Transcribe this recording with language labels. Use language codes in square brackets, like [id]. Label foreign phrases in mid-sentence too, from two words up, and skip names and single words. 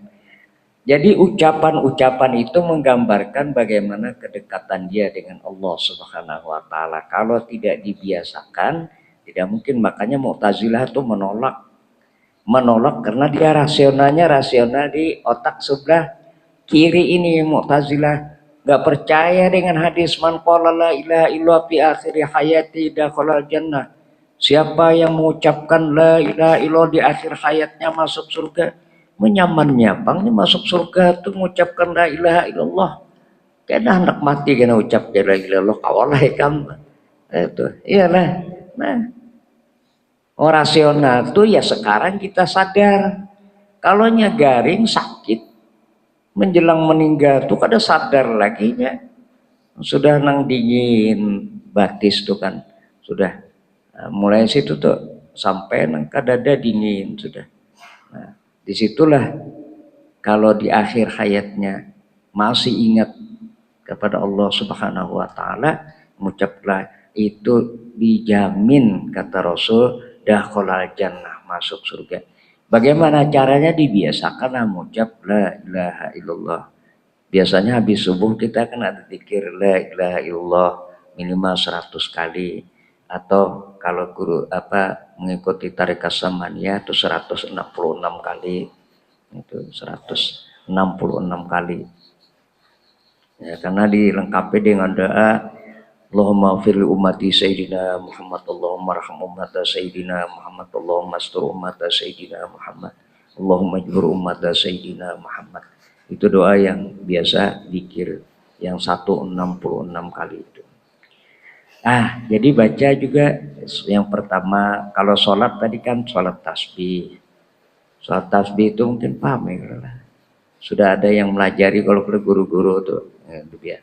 [id] Jadi ucapan-ucapan itu menggambarkan bagaimana kedekatan dia dengan [ar] الله سبحانه وتعالى. [id] Kalau tidak dibiasakan, tidak mungkin. Makanya Mu'tazilah itu menolak karena dia rasional di otak sebelah kiri ini. Mu'tazilah enggak percaya dengan hadis [ar] من قال لا إله إلا الله في آخر حياته دخل الجنة. [id] Siapa yang mengucapkan [ar] لا إله إلا الله [id] di akhir hayatnya masuk surga. [bjn] Menyamannya bang masuk surga tuh mengucapkan [ar] لا إله إلا الله. [bjn] Kena hendak mati kena ucap [ar] لا إله إلا الله [bjn] kawalah kamu. Itu iyalah. Nah, rasional tuh ya sekarang kita sadar. Kalau garing sakit menjelang meninggal tuh kada sadar lagi nya. Sudah nang dingin batis tuh kan sudah. Nah, mulai situ tuh sampai nangka dada dingin sudah. [id] Nah, disitulah kalau di akhir hayatnya masih ingat kepada [ar] الله سبحانه وتعالى, [id] mengucaplah itu dijamin kata Rasul [ar] دخل الجنة, [id] masuk surga. Bagaimana caranya? Dibiasakan mengucap [ar] لا إله إلا الله. [id] Biasanya habis subuh kita kan ada zikir [ar] لا إله إلا الله [id] minimal 100 kali. Atau kalau guru mengikuti tarekat Samaniyah itu 166 kali, itu 166 kali ya, karena dilengkapi dengan doa [ar] اللهم اغفر لأمة سيدنا محمد، اللهم ارحم أمة سيدنا محمد، اللهم استر أمة سيدنا محمد، اللهم اجبر أمة سيدنا محمد. [id] Itu doa yang biasa zikir. yang satu 66 kali itu. Jadi baca juga yang pertama, kalau sholat tadi kan sholat tasbih. Sholat tasbih itu mungkin paham ya, sudah ada yang melajari kalau ke guru-guru tuh, ya.